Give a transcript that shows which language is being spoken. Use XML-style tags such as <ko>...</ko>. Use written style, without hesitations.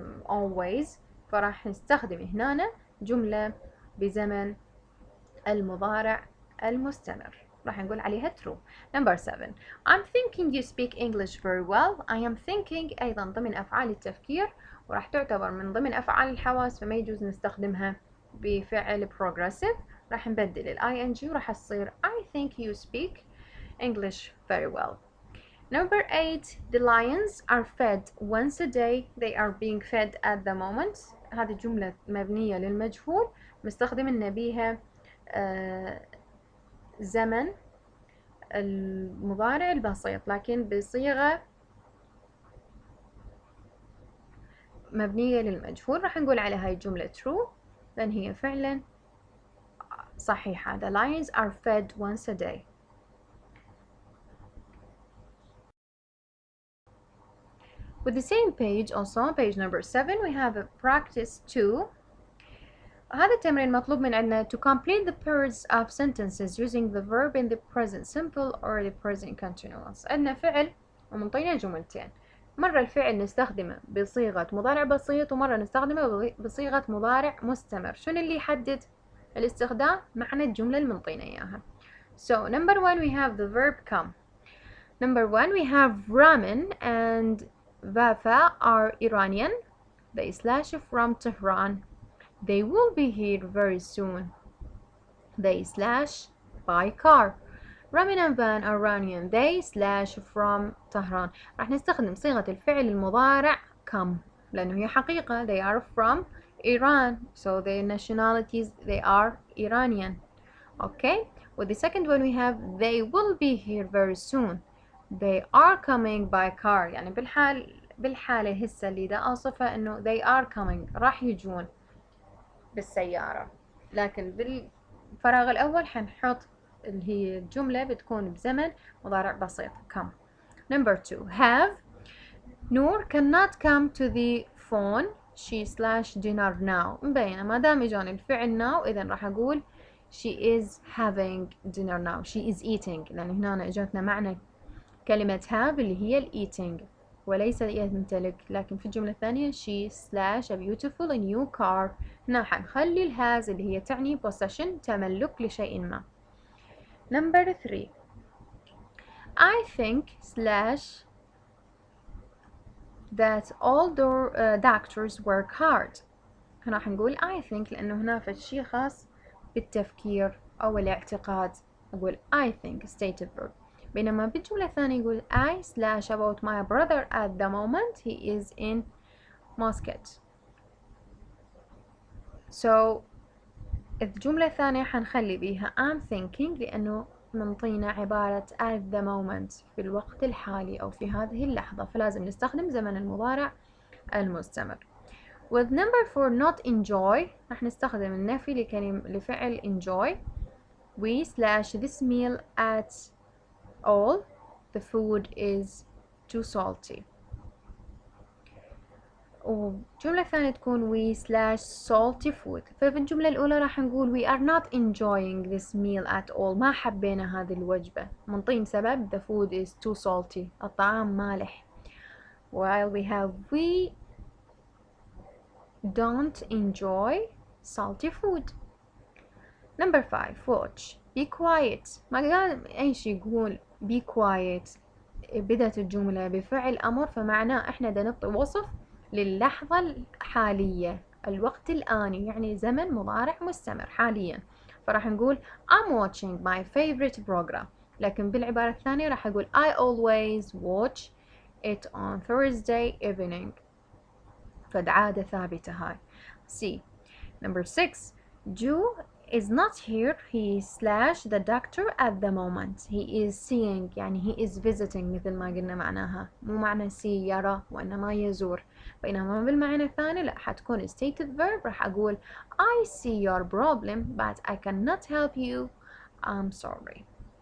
<ar>always، فراح نستخدم هنا جملة بزمن المضارع المستمر، راح نقول عليها true.</ar> <en>Number 7. I'm thinking you speak English very well. I am thinking</en> <ar>أيضا ضمن أفعال التفكير، وراح تعتبر من ضمن أفعال الحواس، فما يجوز نستخدمها بفعل progressive. راح نبدل ال ing وراح تصير</ar> <en>I think you speak English very well. Number 8. The lions are fed once a day. They are being fed at the moment.</en> <ar>هذه جملة مبنية للمجهول مستخدمين بيها زمن المضارع البسيط، لكن بصيغة مبنية للمجهول. راح نقول على هاي الجملة true، لأن هي فعلا صحيحة.</ar> <en>The lions are fed once a day. With the same page also, page number 7, we have a practice 2.</en> <ar>هذا التمرين مطلوب من عندنا</ar> <en>to complete the pairs of sentences using the verb in the present simple or the present continuous.</en> <ar>عندنا فعل ومنطينا جملتين، مرة الفعل نستخدمه بصيغة مضارع بسيط، ومرة نستخدمه بصيغة مضارع مستمر. شنو اللي يحدد الاستخدام؟ معنى الجملة اللي منطينا إياها.</ar> <en>So number 1 we have the verb come. Number 1 we have Ramin and Vafa are Iranian. They slash from Tehran. They will be here very soon. They slash by car. Ramin and Van are Iranian. They slash from Tehran.</en> <ar>راح نستخدم صيغة الفعل المضارع come لأنه هي حقيقة.</ar> <en>They are from Iran, so their nationalities they are Iranian. Okay. With the second one we have they will be here very soon. They are coming by car.</en> <ar>يعني بالحالة هسه اللي دا أوصفها إنه</ar> <en>they are coming</en> <ar>راح يجون بالسيارة، لكن بالفراغ الأول حنحط اللي هي الجملة بتكون بزمن مضارع بسيط come.</ar> <en>Number 2 have Noor cannot come to the phone. She slash dinner now.</en> <ar>مبينة ما دام إجاني الفعل now إذا راح أقول</ar> <en>she is having dinner now. She is eating،</en> <ar>لأن هنا إجتنا معنى كلمة have اللي هي ال eating وليس يمتلك، لكن في الجملة الثانية</ar> <en>she slash a beautiful new car.</en> <ar>هنا حنخلي الهاز اللي هي تعني possession تملك لشيء ما.</ar> <en>Number 3 I think slash that all doctors work hard.</en> <ar>هنا حنقول</ar> <en>I think</en> <ar>لأنه هنا في شيء خاص بالتفكير أو الاعتقاد، أقول I think stative verb. بينما بالجملة الثانية يقول</ar> <en>I slash about my brother at the moment he is in Muscat.</en> <ar>So الجملة الثانية حنخلي بيها</ar> <en>I'm thinking</en> <ar>لأنه منطينا عبارة</ar> <en>at the moment</en> <ar>في الوقت الحالي أو في هذه اللحظة، فلازم نستخدم زمن المضارع المستمر. With number 4 not enjoy راح نستخدم النفي لفعل enjoy.</ar> <en>We slash this meal at all. The food is too salty.</en> <ar>والجملة الثانية تكون</ar> <en>we slash salty food.</en> <ar>ففي الجملة الأولى راح نقول</ar> <en>we are not enjoying this meal at all.</en> <ar>ما حبينا هذه الوجبة، منطين سبب</ar> <en>the food is too salty.</en> <ar>الطعام مالح.</ar> <en>While we have we don't enjoy salty food. Number 5 watch. Be quiet.</en> <ar>ما قال أي شيء يقول</ar> <en>be quiet</en> <ar>بدأت الجملة بفعل أمر، فمعناه إحنا دا نعطي وصف للحظة الحالية الوقت الآني، يعني زمن مضارع مستمر حاليا، فراح نقول</ar> <en>I'm watching my favorite program.</en> <ar>لكن بالعبارة الثانية راح أقول</ar> <en>I always watch it on Thursday evening.</en> <ar>فعادة ثابتة هاي.</ar> <en>C. Number 6 Joe is not here. He slash the doctor at the moment. He is seeing</en> <ar>يعني</ar> <en>he is visiting</en> <ar>مثل ما قلنا معناها، مو معنى see يرى وإنما يزور. بينما بالمعنى الثاني لا، حتكون stated verb. راح أقول</ar> <en>I see your problem but I cannot help you. I'm sorry.</en>